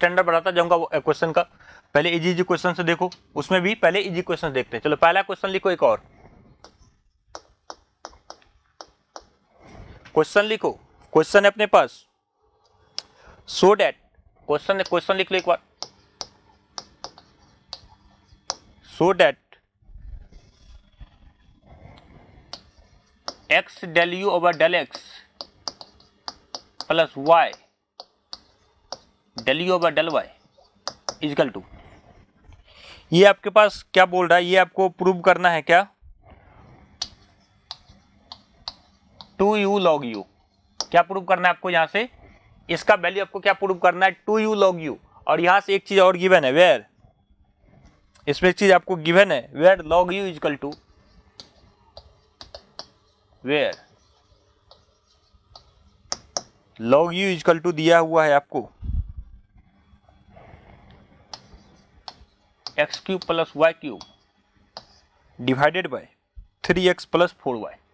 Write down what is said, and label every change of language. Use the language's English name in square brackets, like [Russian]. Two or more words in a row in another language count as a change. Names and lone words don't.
[Hindi] स्टैंडर्ड बढ़ाता जाऊंगा क्वेश्चन का, पहले [English] easy easy question [Hindi] से देखो, उसमें भी पहले [English] easy question [Hindi] देखते हैं। चलो पहला क्वेश्चन लिखो, एक और क्वेश्चन लिखो, क्वेश्चन है अपने पास, [English] so that question [Hindi] लिख लो एक बार, [English] so that x del u over del x plus y del u over del y equal to, [Hindi] ये आपके पास क्या बोल रहा है, ये आपको प्रूव करना है क्या, [English] 2u log u। [Hindi] क्या प्रूव करना है आपको, यहाँ से इसका वैल्यू आपको क्या प्रूव करना है, 2u log u। और यहाँ से एक चीज और गिवन है, वेयर, इसमें एक चीज आपको गिवन है, [English] where log u equal to, where log u equal to [Hindi] दिया हुआ है आपको [English] x cube plus y cube divided by 3x plus 4y.